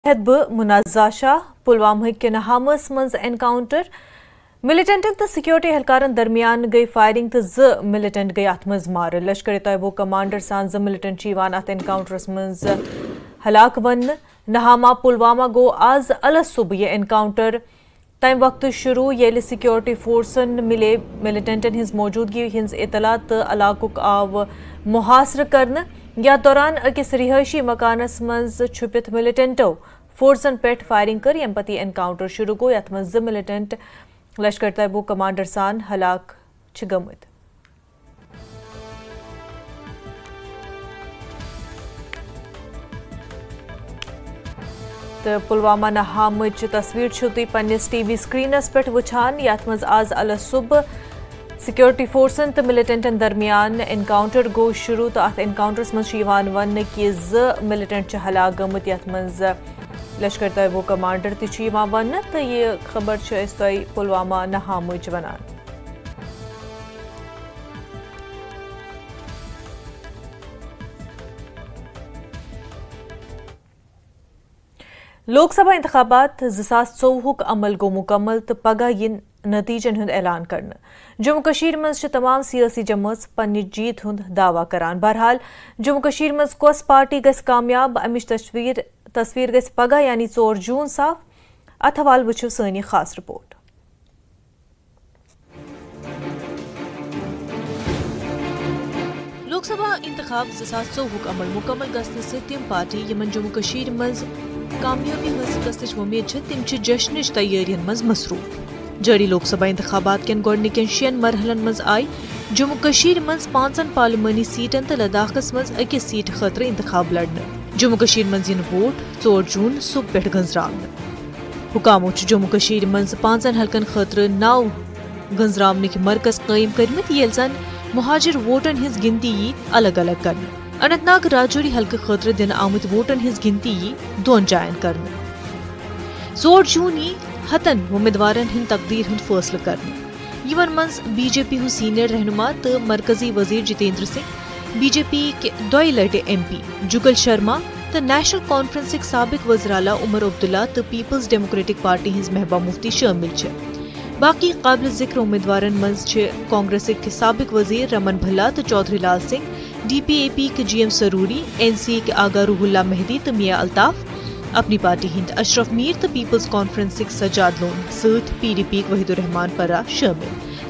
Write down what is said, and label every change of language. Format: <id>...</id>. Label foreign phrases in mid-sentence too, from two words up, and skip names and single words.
<ks>मुनाज़ा शाह पुलवामा के नहामस मज एनकाउंटर मिलिटेंटन तो सिक्योरिटी एहलकारन दरमियान गई फायरिंग तो ज मिलिटेंट गई अत मज मार लश्कर तैयबो कमांडर सान ज मिलिटेंट अत एनकाउंटरस मज हलाक वन नहामा पुलवामा गो आज अल सुबह यह एनकाउंटर तम वक्त शुरू ये सिक्योरिटी फोर्सन मिले मिलिटेंटन हिंज मौजूदगी हिंज इतला तो इलाकुक आव मुहासर करन या दौरान अकिस रिहायशी मकानस मज छुपित मिलिटेंटो फोर्सन पे फायरिंग कर यम पति एनकाउंटर शुरू गो यथ मज मिलिटेंट लश्कर तैयबो कमांडर सान हलाक गमत। तो पुलवामा नहामच तस्वीर तुम पन्निस टीवी स्क्रीनस पे वुछान यथ मज आज अल सुबह सिक्योरिटी फोर्सन तो मिलिटेंटन दरमियान एनकाउंटर गो शुरू तो अत एनकाउंटरस मज वन कि ज मिलिटेंट हलाक गमत यथ मज लश्कर तैयबो कमांडर वन तो यह खबर पुलवामा नहामच वनान। लोकसभा इंतखाबात 2024 अमल गो मुकम्मल तो पगह इन नतीजन हुंद ऐलान करना। जम्मू कश्मीर मज तमाम सियासी जमात पन्नी जीत हुंद दावा करान। बहरहाल जम्मू कश्मीर मज कस पार्टी गस कामयाब अमिश तस्वीर गस पगह यानी 4 जून साफ। अथ हवाल वुछो सानी खास रिपोर्ट। लोकसभा इंतखाब 2024 अमल मुकम्मल गसने से तिम पार्टी यमन जम्मू कश्मीर मज कामयाबी हासिल गसनिच उम्मीद तिम जश्निच तैयारियन मज मसरूफ। जारी लोकसभा इंतखाबात केन गोडनिकन 6 मरहलन मज आई जम्मू कश्मीर मज 5 पार्लिमानी सीटन तो लद्दाखस मज अकिस सीट खतर इंतखाब लड़ने। जम्मू कश्मीर मज इन वोट 4 जून सुबह पे गंजरामन। हुकामो जम्मू कश्मीर मज 5 हलकन खतर 9 गंजरामन मरकज कायम करमत येल जन मुहाजिर वोटन हिंज गिनती यी अलग अलग कर। अनंतनाग राजौरी हल्के खतर दिन आमुत वोटन हिंज गिनती यी 2 जायन कर। 4 जून यी हतन उम्मीदवारन हिंद तकदीर हुंद फैसला करने। यमन मज बीजेपी हु सीनियर रहनुमा तो मरकजी वजीर जितेंद्र सिंह, बीजेपी के 2 लटे MP जुगल शर्मा तो नेशनल कॉन्फ्रेंस साबिक वज़ीर आला उमर अब्दुल्ला तो पीपल्स डेमोक्रेटिक पार्टी हिंज महबा मुफ्ती शामिल छे। बाकी काबिल जिक्र उम्मीदवारन मज कांग्रेस के साबिक वजीर रमन भल्ला तो चौधरी लाल सिंह, DPAP के GM सरूरी, NCA के आगा रूहुल्ला मेहदी तो मियां अल्ताफ, अपनी पार्टी हिंद अशरफ मीर तो पीपल्स कॉन्फ्रेंस सजाद लोन सत PDP के वहीदुर रहमान परा शामिल।</ks>